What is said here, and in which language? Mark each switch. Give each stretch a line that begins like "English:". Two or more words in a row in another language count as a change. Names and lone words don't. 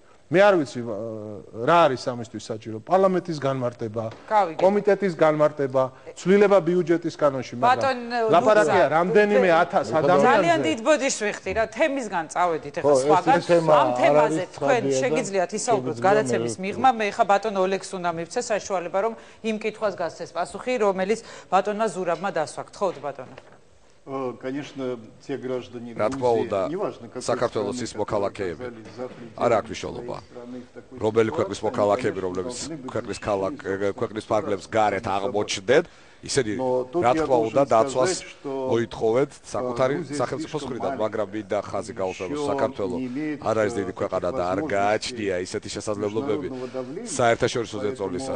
Georgian: მე არ ვიცი რა არის ამისთვის საჭირო, პარლამენტის განმარტება, კომიტეტის განმარტება, ცვლილება ბიუჯეტის კანონში, მაგრამ ლაპარაკია რამდენიმე 1000 ადამიანზე. ძალიან დიდ ბოდიშს ვიხდი რა, თემისგან წავედით ახლა სხვაგან. ამ თემაზე თქვენ შეგიძლიათ ისაუბროთ გადაცემის მიღმა, მე ახლა ბატონ ოლეგს უნდა მივცე საშუალება, რომ იმ კითხვას გასცეს პასუხი, რომელიც ბატონმა ზურაბმა დასვაგთ. ხო, ბატონო.
Russian: Конечно, те граждане Грузии, неважно, какой
Georgian: საქართველოს ის მოქალაქეები არ აქვს მნიშვნელობა. რომელი ქვეყნის მოქალაქეები, რომლებიც ქვეყნის ფარგლებს გარეთ აღმოჩნდნენ, ისინი რა თქმა უნდა დაცვას მოითხოვეთ საკუთარი სახელმწიფოს მხრიდან, მაგრამ მინდა ხაზი გაუსვამოს, საქართველოს არ არის დიდი ქვეყანა და არ გააჩნია ისეთი შესაძლებლობები საერთაშორისო ზეწოლისა.